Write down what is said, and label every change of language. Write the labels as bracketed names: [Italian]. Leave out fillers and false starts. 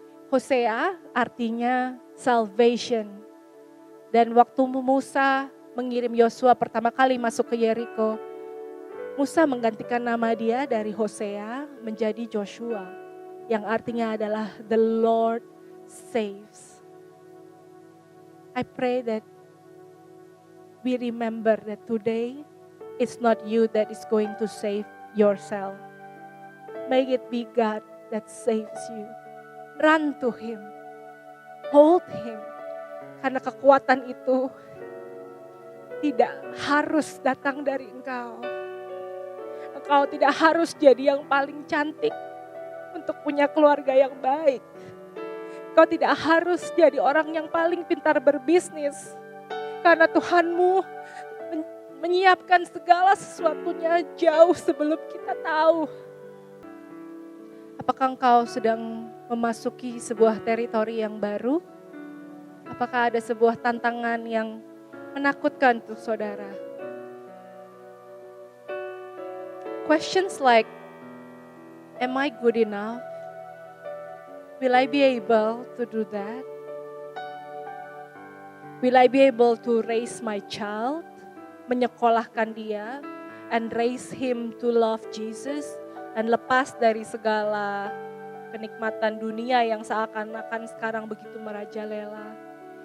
[Indonesian] Hosea artinya salvation. Dan waktu Musa mengirim Yosua pertama kali masuk ke Yeriko, Musa menggantikan nama dia dari Hosea menjadi Joshua, yang artinya adalah [English] the Lord saves. I pray that we remember that today it's not you that is going to save yourself. May it be God that saves you. Run to Him. Hold Him. [Indonesian] Karena kekuatan itu tidak harus datang dari engkau. Engkau tidak harus jadi yang paling cantik untuk punya keluarga yang baik. Engkau tidak harus jadi orang yang paling pintar berbisnis. Karena Tuhanmu menyiapkan segala sesuatunya jauh sebelum kita tahu. Apakah engkau sedang memasuki sebuah teritori yang baru? Apakah ada sebuah tantangan yang menakutkan untuk saudara? [English] Questions like, am I good enough? Will I be able to do that? Will I be able to raise my child? [Indonesian] Menyekolahkan dia [English] and raise him to love Jesus, [Indonesian] dan lepas dari segala kenikmatan dunia yang seakan-akan sekarang begitu merajalela.